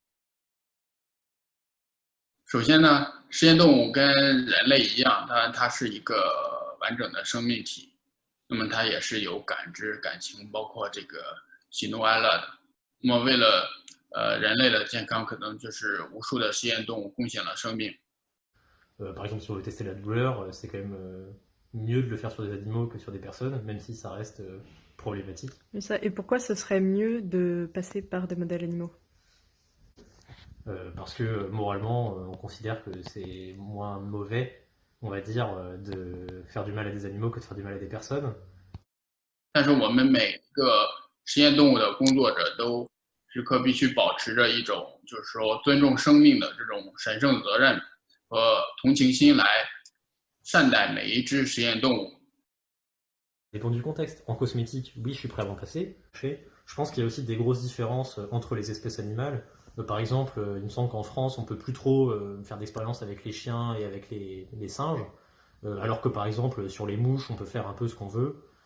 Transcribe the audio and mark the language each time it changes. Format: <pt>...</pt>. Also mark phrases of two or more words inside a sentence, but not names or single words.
<zh>首先呢，实验动物跟人类一样，它是一个完整的生命体，那么它也是有感知、感情，包括这个喜怒哀乐的。那么为了人类的健康，可能就是无数的实验动物贡献了生命。</zh> <fr>Par exemple, si on veut tester la douleur, c'est quand même mieux de le faire sur des animaux que sur des personnes, même si ça reste problématique. Et pourquoi ce serait mieux de passer par des modèles animaux? Parce que moralement, on considère que c'est moins mauvais, on va dire, de faire du mal à des animaux que de faire du mal à des personnes.</fr> <zh>但是我们每个实验动物的工作者都时刻必须保持着一种就是说尊重生命的这种神圣责任和同情心来善待每一只实验动物。</zh> <fr>Dépend du contexte. En cosmétique, oui, je suis prêt à m'en passer. Je pense qu'il y a aussi des grosses différences entre les espèces animales. Par exemple, il me semble qu'en France, on peut plus trop faire d'expériences avec les chiens et avec les singes, alors que par exemple, sur les mouches, on peut faire un peu ce qu'on veut.</fr>